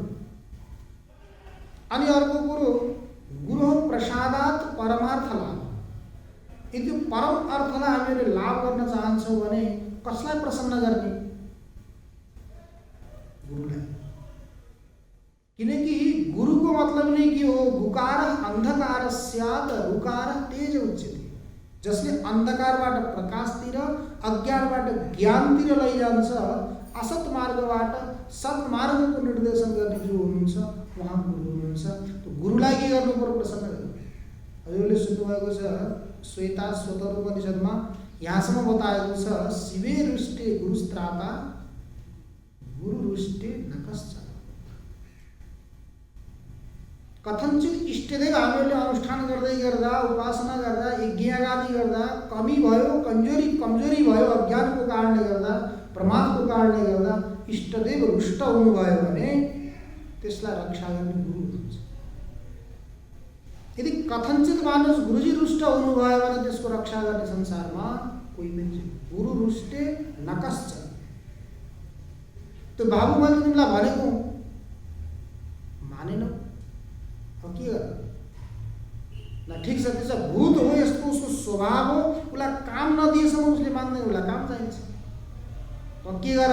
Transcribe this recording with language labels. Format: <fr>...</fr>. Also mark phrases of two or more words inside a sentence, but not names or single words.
<ne>अनि अर्को कुरो,</ne> <sa>गुरु प्रसादात् परमार्थ लाभ।</sa> <ne>यदि परम अर्थलाई हामीले लाभ गर्न चाहन्छौँ भने कसलाई प्रसन्न गर्ने? गुरुलाई। किनकि गुरुको मतलब नै के हो?</ne> <sa>गुकार अन्धकार स्यात् रुकार तेज उच्यते।</sa> <ne>जसले अन्धकारबाट प्रकाशतिर, अज्ञानबाट ज्ञानतिर लैजान्छ, असत मार्गबाट सत्मार्गको निर्देशन गर्ने जो हुनुहुन्छ उहाँ गुरु हुनुहुन्छ। तो गुरुलाई के गर्नु पर्यो? प्रसन्न गर्नु। हजुरले सुन्नुभएको छ श्वेता स्वतर उपनिषदमा यहाँसम्म बताएको छ,</ne> <sa>शिवे रुष्टे गुरुस्त्राता गुरु रुष्टे न कश्चन।</sa> <ne>कथनचित इष्टदेव हामीहरूले अनुष्ठान गर्दै गर्दा, उपासना गर्दा, यज्ञयागादि गर्दा कमी भयो, कमजोरी भयो, अज्ञानको कारणले गर्दा, प्रमादको कारणले गर्दा इष्टदेव रुष्ट हुनुभयो भने त्यसलाई रक्षा गर्ने गुरु हुनुहुन्छ। यदि कथनचित मानुस गुरुजी रुष्ट हुनुभयो भने त्यसको रक्षा गर्ने संसारमा कोही पनि छैन।</ne> <sa>गुरु रुष्टे न कश्चन।</sa> <ne>त्यो बाबु मैले तिमीलाई भनेको मानेनौ, के गर्नु? न ठिक छ, त्यसो भूत हो, यस्तो उसको स्वभाव हो, उसलाई काम नदिएसम्म उसले मान्दैन, उसलाई काम चाहिन्छ। के गर?</ne>